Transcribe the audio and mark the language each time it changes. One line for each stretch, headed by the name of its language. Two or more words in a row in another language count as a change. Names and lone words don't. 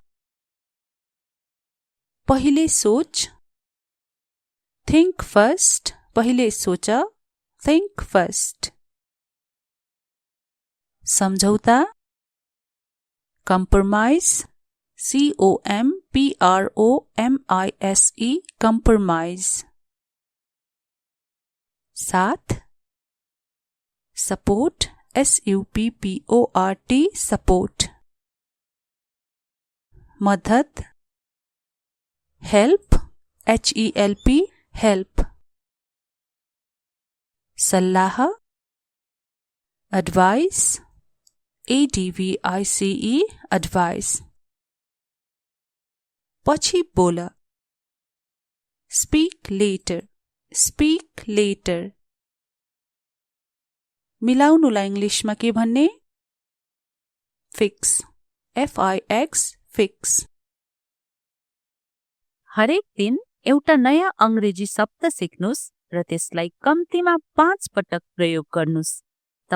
Nepali: पहिले सोच,
English: think first,
Nepali: पहिले सोच,
English: think first. सम्झौता, compromise, COMPROMISE, compromise. साथ, support, SUPPORT, support. मदद, help, HELP, help. सल्लाह, advice, ADVICE, advice.
Nepali: पछि बोल,
English: speak later, speak later.
Nepali: मिलाउनुलाई इङ्ग्लिसमा के भन्ने?
English: fix, FIX, fix.
Nepali: हरेक दिन एउटा नयाँ अङ्ग्रेजी शब्द सिक्नुस् र त्यसलाई कम्तीमा 5 पटक प्रयोग गर्नुस्।